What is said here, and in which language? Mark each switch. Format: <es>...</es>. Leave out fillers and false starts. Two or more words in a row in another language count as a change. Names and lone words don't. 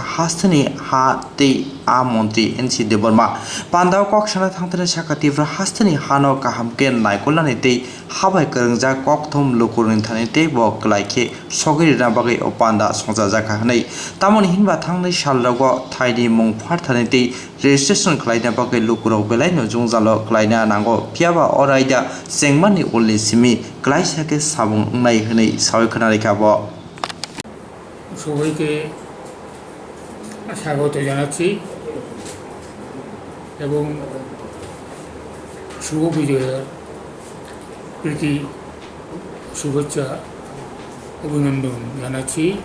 <trp>hastani ha tei a montri NC Deborma panda kok sana thangtani sakati fra hastani hano kahamke naikolani tei habai karangja kok thom lokurin thani tei bo klaike sogiri na bagai o panda songsa jaka nei tamon hinba thangnai salrago thaidi mung phar thani tei registration khlaina bagai lokurok belai no jungjalo khlaina nango piaba oraida Sengmani only simi Klaisake Sabung Nai Hene Sawikanarikabo</trp> <bn>সবাইকে স্বাগত জানাচ্ছি এবং শুভ বিজয়ের প্রীতি শুভেচ্ছা অভিনন্দন জানাচ্ছি।</bn>